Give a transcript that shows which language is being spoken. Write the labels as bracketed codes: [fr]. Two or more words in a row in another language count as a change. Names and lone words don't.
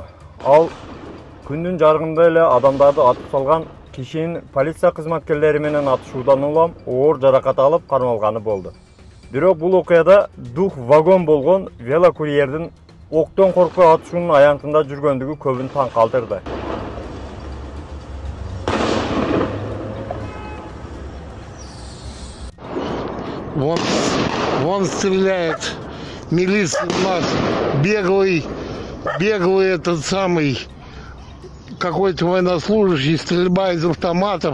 [ky] Ал күндүн жарыгында эле адамдарды атып салган кишинин полиция кызматкерлери менен атышуудан улам оор жаракат алып кармалганы болду. Бирок бул окуяда дух вагон болгон велокурьердин октон коркпой атышуунун аянтында жүргөндүгү көбүн таң калтырды. [ru] Вон стреляет милиция у нас, беглый этот самый, какой-то военнослужащий, стрельба из автоматов.